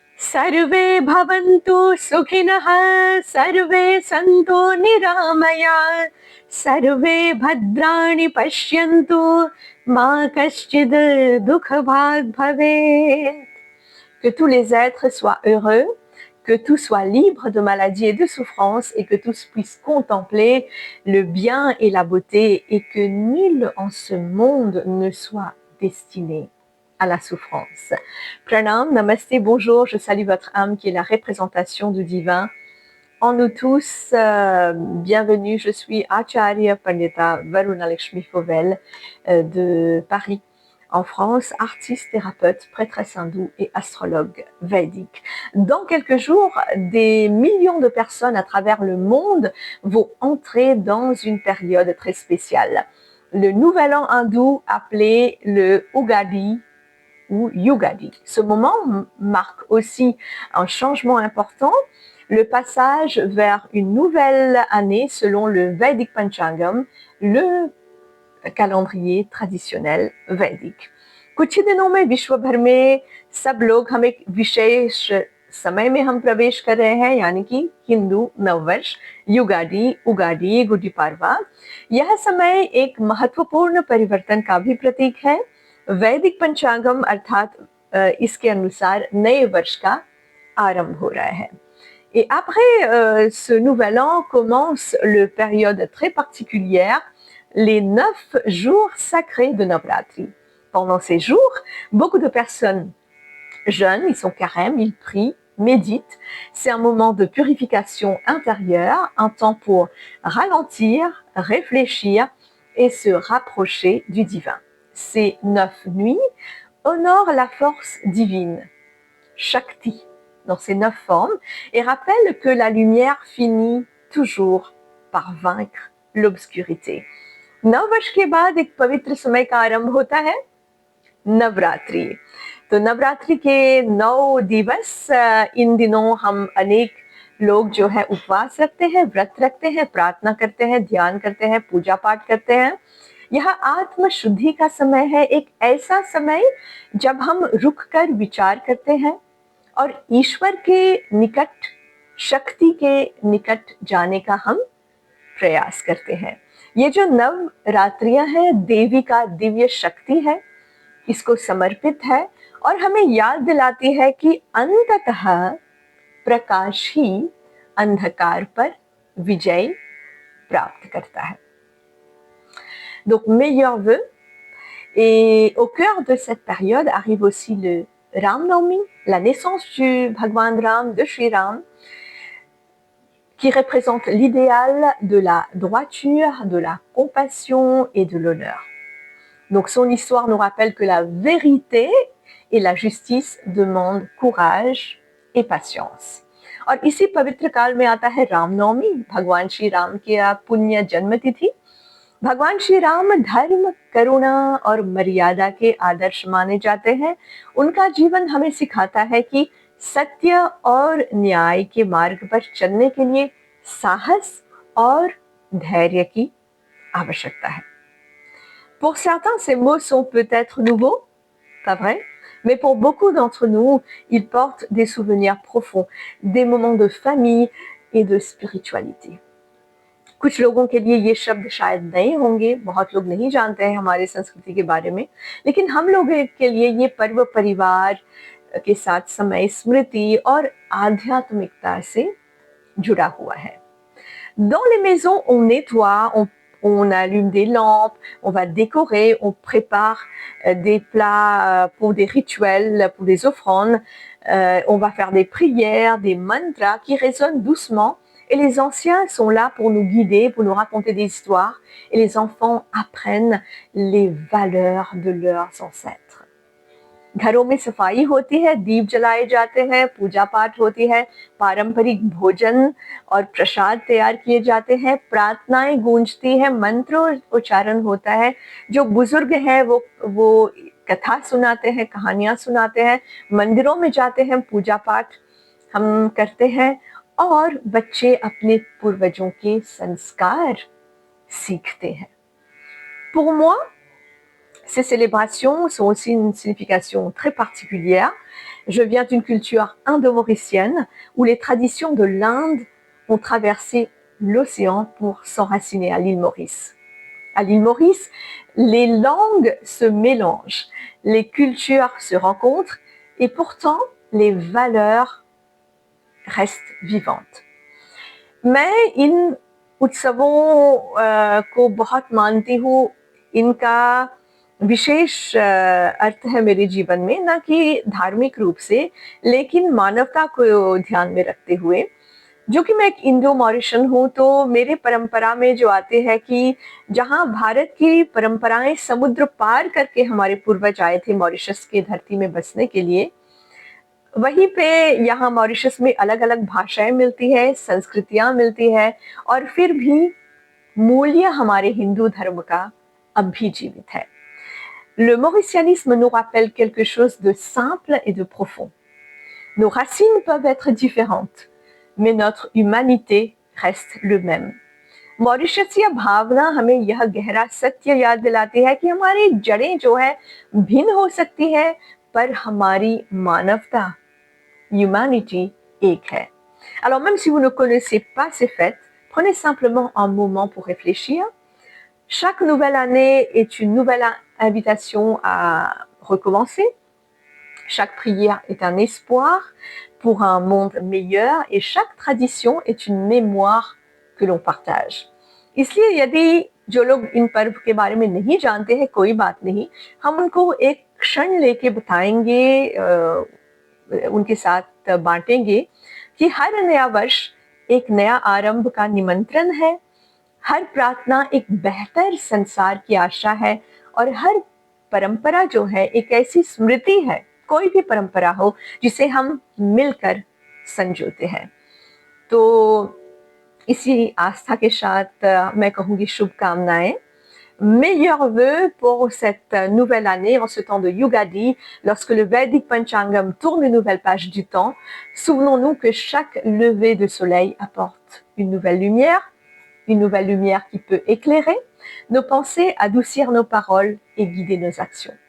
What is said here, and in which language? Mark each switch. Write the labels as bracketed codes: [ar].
[sa] सर्वे भवन्तु सुखिनः सर्वे सन्तु निरामयाः सर्वे भद्राणि पश्यन्तु मा कश्चित् दुःखभाग् भवेत्. [fr] Que tous les êtres soient heureux, que tout soit libre de maladies et de souffrances et que tous puissent contempler le bien et la beauté et que nul en ce monde ne soit destiné à la souffrance. Pranam, namaste, bonjour, je salue votre âme qui est la représentation du divin. En nous tous, bienvenue, je suis Acharya Pandita Varuna Lakshmi Fauvel de Paris, en France, artiste, thérapeute, prêtresse hindoue et astrologue védique. Dans quelques jours, des millions de personnes à travers le monde vont entrer dans une période très spéciale. Le nouvel an hindou appelé le Ugadi ou Yugadi. Ce moment marque aussi un changement important, le passage vers une nouvelle année selon le Vedic Panchangam, le calendrier traditionnel वैदिक. [hi] कुछ ही दिनों में विश्व भर में सब लोग हम एक विशेष समय में हम प्रवेश कर रहे हैं, यानी कि हिंदू नववर्ष युगादि, उगादि, गुड़ी पाड़वा. यह समय एक महत्वपूर्ण परिवर्तन का भी प्रतीक है. वैदिक पंचांगम अर्थात इसके अनुसार नए वर्ष का आरंभ हो रहा है. [fr] Et après ce nouvel an commence une période très particulière, les 9 jours sacrés de Navratri. Pendant ces jours, beaucoup de personnes jeûnent, ils sont carême, ils prient, méditent. C'est un moment de purification intérieure, un temps pour ralentir, réfléchir et se rapprocher du divin. Ces 9 nuits honorent la force divine, Shakti, dans ses 9 formes, et rappellent que la lumière finit toujours par vaincre l'obscurité. [hi] नववर्ष के बाद एक पवित्र समय का आरंभ होता है नवरात्रि. तो नवरात्रि के 9 दिवस, इन दिनों हम अनेक लोग जो है उपवास रखते हैं, व्रत रखते हैं, प्रार्थना करते हैं, ध्यान करते हैं, पूजा पाठ करते हैं. यह आत्म शुद्धि का समय है, एक ऐसा समय जब हम रुक कर विचार करते हैं और ईश्वर के निकट, शक्ति के निकट जाने का हम प्रयास करते हैं. ये जो नवरात्रियां हैं देवी का दिव्य शक्ति है, इसको समर्पित है और हमें याद दिलाती है कि अंततः प्रकाश ही अंधकार पर विजय प्राप्त करता है. [fr] Donc meilleurs vœux, et au cœur de cette période arrive aussi le Ram Navami, la naissance du Bhagwan Ram, de Shri Ram, qui représente l'idéal de la droiture, de la compassion et de l'honneur. Donc son histoire nous rappelle que la vérité et la justice demandent courage et patience. [hi] और इसी पवित्र काल में आता है रामनवमी, भगवान श्री राम की पुण्य जन्म तिथि. भगवान श्री राम धर्म, करुणा और मर्यादा के आदर्श माने जाते हैं. उनका जीवन हमें सिखाता है कि सत्य और न्याय के मार्ग पर चलने के लिए साहस और धैर्य की आवश्यकता है. [fr] Pour certains, ces mots sont peut-être nouveaux, pas vrai? Mais pour beaucoup d'entre nous, ils portent des souvenirs profonds, des moments de famille et de spiritualité. [hi] कुछ लोगों के लिए ये शब्द शायद नए होंगे, बहुत लोग नहीं जानते हैं हमारे संस्कृति के बारे में, लेकिन हम लोगों के लिए ये पर्व परिवार के साथ समय, स्मृति और आध्यात्मिकता से जुड़ा हुआ है. [fr] Dans les maisons, on nettoie, on allume des lampes, on va décorer, on prépare des plats pour des rituels, pour des offrandes, on va faire des prières, des mantras qui résonnent doucement. Et les anciens sont là pour nous guider, pour nous raconter des histoires. Et les enfants apprennent les valeurs de leurs ancêtres. [hi] घरों में सफाई होती है, दीप जलाए जाते हैं, पूजा पाठ होती है, पारंपरिक भोजन और प्रसाद तैयार किए जाते हैं, प्रार्थनाएं गूंजती है, मंत्र उच्चारण होता है. जो बुजुर्ग हैं वो कथा सुनाते हैं, कहानियां सुनाते हैं, मंदिरों में जाते हैं, पूजा पाठ हम करते हैं और बच्चे अपने पूर्वजों के संस्कार सीखते हैं. [fr] Pour moi, Ces célébrations sont aussi une signification très particulière. Je viens d'une culture indo-mauricienne où les traditions de l'Inde ont traversé l'océan pour s'enraciner à l'île Maurice. À l'île Maurice, les langues se mélangent, les cultures se rencontrent et pourtant les valeurs restent vivantes. [hi] मैं इन उत्सवों को बहुत मानती हूँ, इनका विशेष अर्थ है मेरे जीवन में, ना कि धार्मिक रूप से, लेकिन मानवता को ध्यान में रखते हुए। जो कि मैं एक इंडो मॉरिशन हूँ, तो मेरे परंपरा में जो आते हैं कि जहाँ भारत की परंपराएं समुद्र पार करके हमारे पूर्वज आए थे मॉरिशस की धरती में बसने के लिए, वहीं पे यहाँ मॉरिशस में अलग अलग भाषाएं मिलती है, संस्कृतियां मिलती है, और फिर भी मूल्य हमारे हिंदू धर्म का अब भी जीवित है. [fr] Le mauricianisme nous rappelle quelque chose de simple et de profond. Nos racines peuvent être différentes, mais notre humanité reste le même. [hi] मॉरिशसीय भावना हमें यह गहरा सत्य याद दिलाती है कि हमारी जड़ें जो है भिन्न हो सकती है, पर हमारी मानवता, humanity, एक है. [fr] Alors même si vous ne connaissez pas ces fêtes, prenez simplement un moment pour réfléchir. Chaque nouvelle année est une nouvelle invitation à recommencer. Chaque prière est un espoir pour un monde meilleur et chaque tradition est une mémoire que l'on partage. [hi] इसलिए यदि जो लोग इन पर्व के बारे में नहीं जानते हैं, कोई बात नहीं, हम उनको एक क्षण लेके बताएंगे, उनके साथ बांटेंगे कि हर नया वर्ष एक नया आरंभ का निमंत्रण है, हर प्रार्थना एक बेहतर संसार की आशा है, और हर परंपरा जो है एक ऐसी स्मृति है, कोई भी परंपरा हो, जिसे हम मिलकर संजोते हैं. तो इसी आस्था के साथ मैं कहूँगी शुभकामनाएं. [fr] Meilleurs vœux pour cette nouvelle année en ce temps de Yugadi, lorsque le Vedic Panchangam tourne une nouvelle page du temps. Souvenons-nous que chaque lever de soleil apporte une nouvelle lumière qui peut éclairer nos pensées, adoucir nos paroles et guider nos actions.